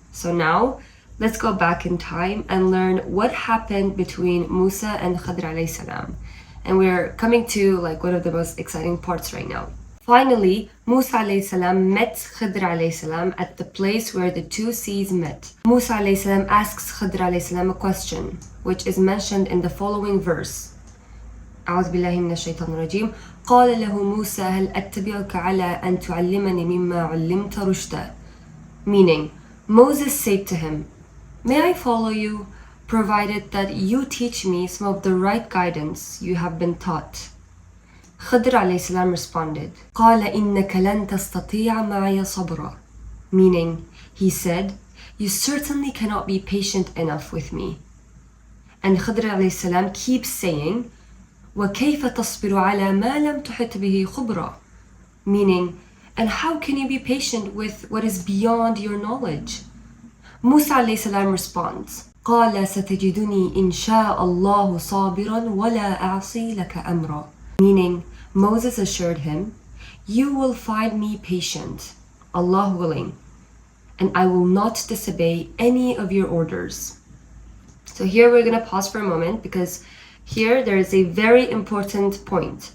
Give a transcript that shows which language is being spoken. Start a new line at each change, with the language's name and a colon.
English: So now, let's go back in time and learn what happened between Musa and Khidr alayhi salam. And we're coming to one of the most exciting parts right now. Finally, Musa alayhi salam met Khidr alayhi salam at the place where the two seas met. Musa alayhi salam asks Khidr alayhi salam a question, which is mentioned in the following verse.
Arabic: أعوذ بالله من الشيطان الرجيم. قال له موسى هل أتبعك على أن تعلمني مما علمت رشدا.
English: Meaning, Moses said to him, "May I follow you, provided that you teach me some of the right guidance you have been taught?"
Arabic: Khidr alayhi salam
English: responded,
Arabic: قال إنك لن تستطيع معي صبرا.
English: Meaning, he said, you certainly cannot be patient enough with me.
Arabic: And Khidr alayhi salam
English: keeps saying,
Arabic: وكيف تصبر على ما لم تحط به خبرا.
English: Meaning, and how can you be patient with what is beyond your knowledge?
Arabic: Musa alayhi salam
English: responds,
Arabic: قال ستجدني إن شاء الله صابرا ولا أعصي لك أمرا.
English: Meaning, Moses assured him, you will find me patient, Allah willing, and I will not disobey any of your orders. So here we're going to pause for a moment because here there is a very important point.